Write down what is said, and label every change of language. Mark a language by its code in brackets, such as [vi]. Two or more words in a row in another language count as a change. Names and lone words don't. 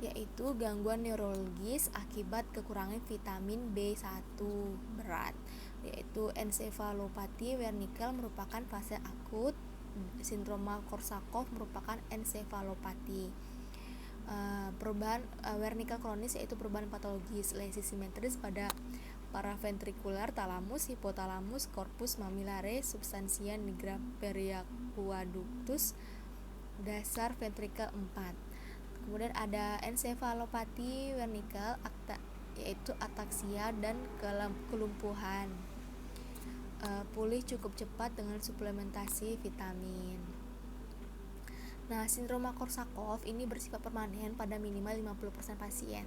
[id] yaitu gangguan neurologis akibat kekurangan vitamin B1 berat, yaitu ensefalopati Wernicke merupakan fase akut, sindroma Korsakoff merupakan ensefalopati. Perubahan Wernicke kronis yaitu perubahan patologis lesi simetris pada paraventrikular talamus, hipotalamus, [la] corpus mamillare, substantia nigra periaqueductus, [id] dasar ventrikel 4. Kemudian ada ensefalopati Wernicke yaitu ataksia dan kelumpuhan. Pulih cukup cepat dengan suplementasi vitamin. Nah, sindroma Korsakoff ini bersifat permanen pada minimal 50% pasien.